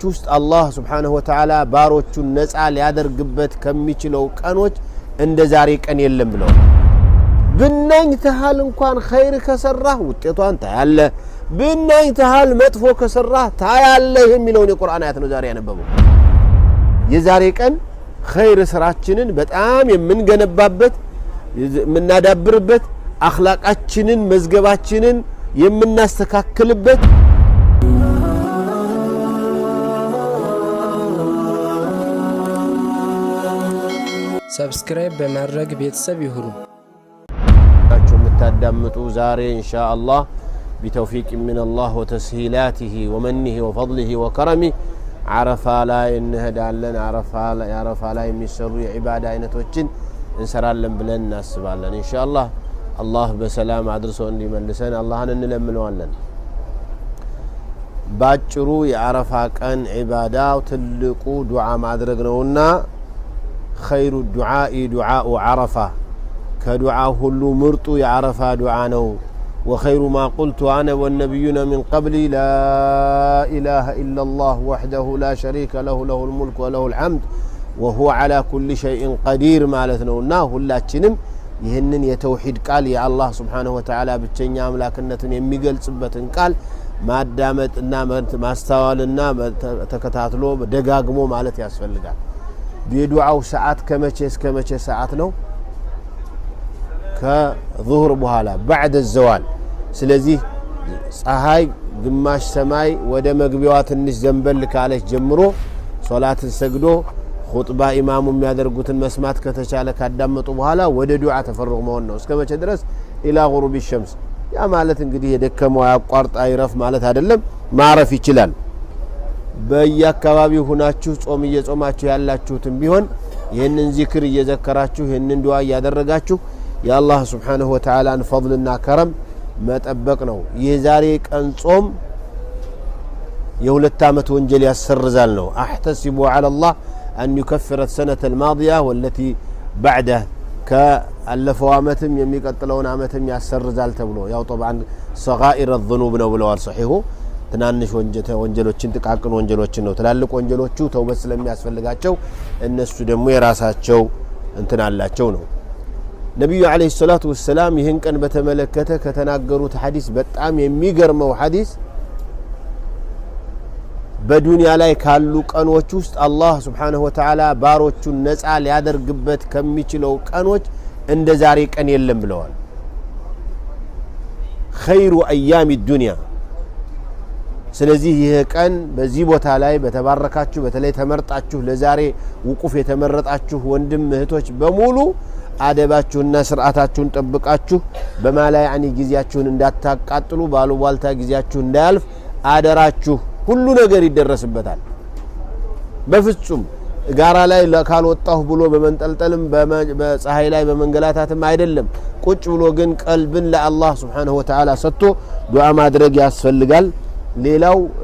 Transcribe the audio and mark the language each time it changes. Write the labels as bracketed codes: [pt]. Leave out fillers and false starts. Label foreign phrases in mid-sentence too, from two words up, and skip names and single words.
[am] ውስጥ አላህ Subhanahu Wa Ta'ala ባሮቹን ነፃ ሊያደርግበት ከሚችለው ቀኖች እንደ ዛሬ ቀን የለም ብለው ብናኝ ተሃል እንኳን ኸይር ከሰራህ ውጤቷን ታያለ ብናኝ ተሃል መጥፎ ከሰራህ ታያለ የሚለውን የቁርአን አያት ነው ዛሬ ያነበበው የዛሬ ቀን ኸይር ስራችንን በጣም የምንገነባበት የምናዳብርበት አኽላቃችንን መዝገባችንን የምናስተካክልበት ሰብስክራይብ በማድረግ ቤተሰብ ይሁኑ ናችሁ የምታዳምጡ ዛሬ [ar] إن شاء الله بتوفيق من الله وتسهيلاته ومنه وفضله وكرمه [am] عرفة لا እንሄዳለን عرفة لا የሚሰሩ የዒባዳ አይነቶችን እንሰራለን ብለን እናስባለን [ar] إن شاء الله [am] አላህ በሰላም አድርሶ እንዲመልሰን አላህን እንለምነዋለን ባጭሩ የዓረፋ ቀን ዒባዳው ትልቁ ዱዓ ማድረግ ነውና [ar] خير الدعاء دعاء عرفة كدعاء [am] ሁሉ ምርጡ የዓረፋ ዱዓ ነው [ar] وخير ما قلت أنا والنبيون من قبلي لا إله إلا الله وحده لا شريك له له الملك وله الحمد وهو على كل شيء قدير [am] مالتنا ሁላችንም ይሄንን የተውሂድ ቃል የአላህ [ar] سبحانه وتعالى [am] ብቸኛ አምላክነትን የሚገልጽበትን ቃል ማዳመጥና ማስተዋልና ተከታትሎ ደጋግሞ ማለት ያስፈልጋል የዱዓው ሰዓት ከመቼ እስከ መቼ ሰዓት ነው ከዙህር በኋላ [ar] بعد الزوال [am] ስለዚህ ፀሐይ ግማሽ ሰማይ ወደ መግቢያዋ ትንሽ ዘንበል ካለች ጀምሮ ሶላትን ሰግዶ ኹጥባ ኢማሙ የሚያደርጉትን መስማት ከተቻለ ካዳመጡ በኋላ ወደ ዱዓ ተፈርግ መሆን ነው እስከ መቼ ድረስ ኢላ [ar] غروب الشمس [am] ያ ማለት እንግዲህ የደከመው ያቋርጣ ይረፍ ማለት አይደለም ማረፍ ይችላል በየአካባቢው ሆናችሁ ጾም እየጾማችሁ ያላችሁትም ቢሆን ይሄንን ዚክር እየዘከራችሁ ይሄንን ዱዓ ያደረጋችሁ የአላህ [ar] سبحانه وتعالى [am] ፈضልና ከረም መጠበቅ ነው የዛሬ ቀን ጾም የሁለት ዓመት ወንጀል ያሰርዛል ነው [ar] احتسب على الله ان يكفر السنه الماضيه والتي بعده [am] ከአለፈው ዓመትም የሚቀጥለውን ዓመትም ያሰርዛል ተብሎ ያው [ar] طبعا صغائر الذنوب [am] ነው ብለዋል صحيح ትናንሽ ወንጀሎችን ጥቃቅን ወንጀሎችን ነው ትላልቅ ወንጀሎቹ ተውበት ስለሚያስፈልጋቸው እነሱ ደግሞ የራሳቸው እንትን አላቸው ነው ነብዩ [ar] عليه الصلاة والسلام [am] ይህን ቀን በተመለከተ ከተናገሩት ሐዲስ በጣም የሚገርመው ሐዲስ በዱንያ ላይ ካሉ ቀኖች ውስጥ አላህ [ar] سبحانه وتعالى [am] ባሮቹን ነፃ ሊያደርግበት ከሚችለው ቀኖች እንደ ዛሬ ቀን የለም ብለዋል [ar] خير ايام الدنيا [am] ስለዚህ ይሄ ቀን በዚህ ቦታ ላይ በተባረካችሁ በተለይ ተመርጣችሁ ለዛሬ ውቁፍ የተመረጣችሁ ወንድም እህቶች በሙሉ አደባችሁና ስርዓታችሁን ጠብቃችሁ በማላይ ያኒ ጊዜያችሁን እንዳታቃጥሉ ባሉባልታ ጊዜያችሁ እንዳያልፍ አደራችሁ ሁሉ ነገር ይደረስበታል በፍጹም ጋራ ላይ ካልወጣሁ ብሎ በመንጠልጠልም በፀሐይ ላይ በመንገላታትም አይደለም ቁጭ ብሎ ግን ቀልብን ለአላህ [ar] سبحانه وتعالى [am] ሰጥቶ ዱዓ ማድረግ ያስፈልጋል ሌላው